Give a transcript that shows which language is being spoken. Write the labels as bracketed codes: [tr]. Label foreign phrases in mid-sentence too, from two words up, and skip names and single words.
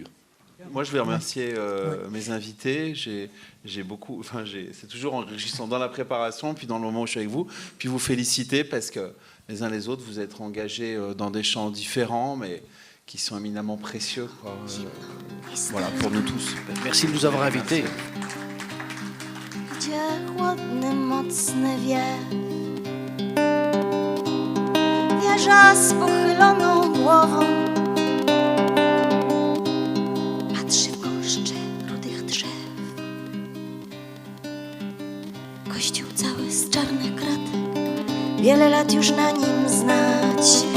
[fr] Moi, je vais remercier mes invités. C'est toujours enrichissant dans la préparation, puis dans le moment où je suis avec vous, puis vous féliciter parce que les uns les autres, vous êtes engagés dans des champs différents, mais qui sont éminemment précieux, quoi. Voilà, pour nous tous. Merci de nous avoir invités. [pl] Gdzie chłodny, mocny wieża z pochyloną głową patrzy w gąszcze rudych drzew. Kościół cały z czarnych kratek, wiele lat już na nim znać.